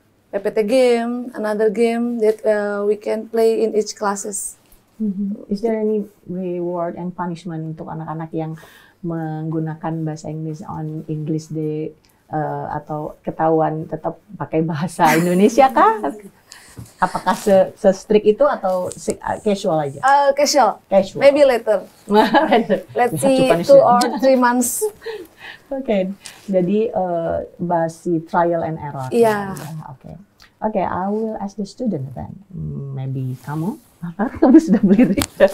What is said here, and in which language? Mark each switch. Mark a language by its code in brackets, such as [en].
[en] PPT game, another game that we can play in each classes. Is there any reward and punishment [id] untuk anak-anak yang menggunakan bahasa Inggris [en] on English Day [id] atau ketahuan tetap pakai bahasa Indonesia kah? Apakah se-strict itu atau casual aja? [en] Casual. Maybe later. Let's see 2 or 3 months. [id] Okay. Jadi bahasa [en] trial and error. Yeah. Okay, I will ask the student then. Maybe [id] kamu sudah belirik.